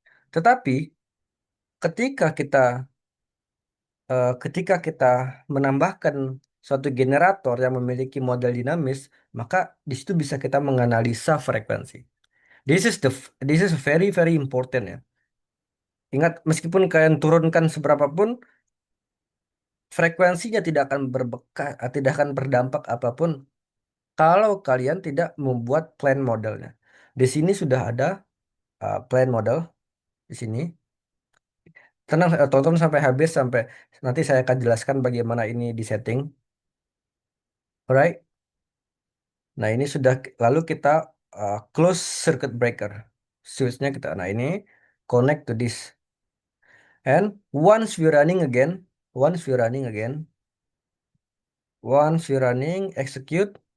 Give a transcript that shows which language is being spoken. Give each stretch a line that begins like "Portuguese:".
Indonesian: Tetapi ketika kita ketika kita menambahkan suatu generator yang memiliki model dinamis, maka di situ bisa kita menganalisa frekuensi.
English: This is this is very very important ya.
Indonesian: Ingat, meskipun kalian turunkan seberapa pun, frekuensinya tidak akan berdampak apapun kalau kalian tidak membuat plan modelnya. Di sini sudah ada plan model di sini. Tenang, tonton sampai habis sampai nanti saya akan jelaskan bagaimana ini disetting. Alright. Nah, ini sudah lalu kita close circuit breaker. Switchnya kita. Nah, ini
English: connect to this. And once we running again, once we running, execute.